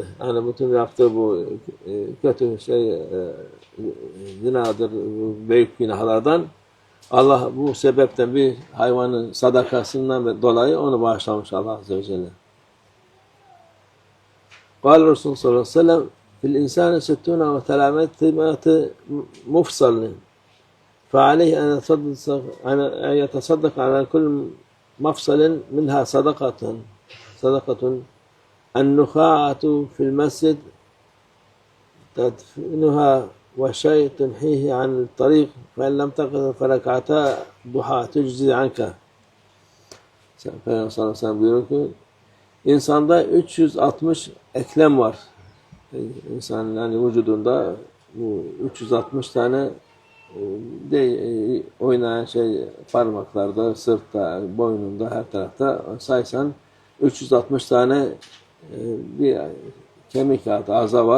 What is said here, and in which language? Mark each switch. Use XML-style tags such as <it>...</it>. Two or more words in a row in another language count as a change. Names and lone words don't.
<tr>Yani bütün yaptığı bu kötü zinadır, büyük günahlardan Allah bu sebepten bir hayvanın sadakasından dolayı onu bağışlamış</tr> <ar>الله عز وجل. قال رسول الله صلى الله عليه وسلم في الإنسان ستون و ثلاثمائة مفصل فعليه أن يتصدق على كل مفصل منها صدقة النخاعة في المسجد تدفنها وشيء تنحيه عن الطريق فإن لم تقدر فركعتا ضحى تجزي عنك.</ar> <tr>Peygamber</tr> <ar>صلى الله عليه وسلم</ar> <tr>buyuruyor ki insanda 360 eklem var. İnsanın yani vücudunda bu 360 tane oynayan parmaklarda, sırtta, boynunda, her tarafta saysan 360 tane bir kemik aza var.</tr>